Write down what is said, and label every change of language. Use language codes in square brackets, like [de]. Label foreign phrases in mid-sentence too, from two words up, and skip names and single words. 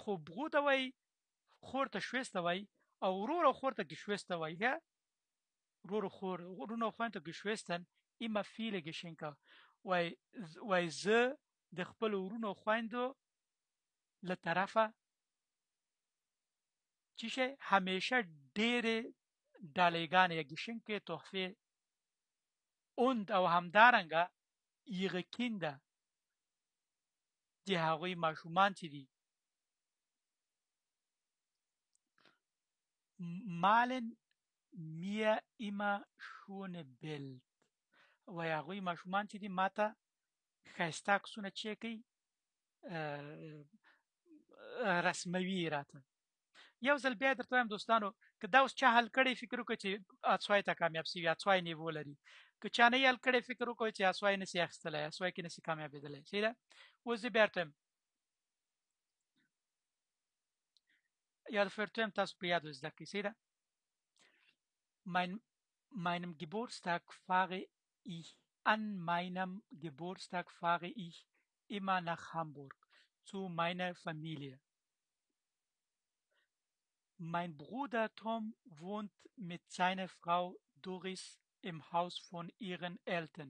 [ps] خو Bruder وای خور ته Schwester وای او ورور او خور ته Geschwister وای ja ورور او خور ورونو او خويندو ته Geschwistern [de] immer viele Geschenke [ps] وای زه د خپل ورونو او خويندو له طرفه چې شي همیشه ډېرې ډالېګانې یا Geschenke تحفې und او همدارنګه [de] ihre Kinder [ps] د هغوی ماشومان چې دي [de] malen mir immer schöne Bild [ps] وای هغوی ماشومان چې دي ماته ښایسته عکسونه چې کوي رسموي راته یو ځل بیا درته وایم دوستانو که دا اوس چا حل کړی فکر وکړي چې اڅوای ته کامیاب سي اڅوای نیوو لري که چا نه حل کړی فکر وکړي چې اڅوای نسي اخیستلی اڅوای کې نسي کامیابېدلی صحیح ده اوس زه بیا درته وایم یا درته وایم تاسو په یاد زده کړئ صحیح ده [de] meinem Geburtstag fahre ich an meinem Geburtstag fahre ich immer nach Hamburg zu meiner Familie. Mein Bruder Tom wohnt mit seiner Frau Doris im Haus von ihren Eltern.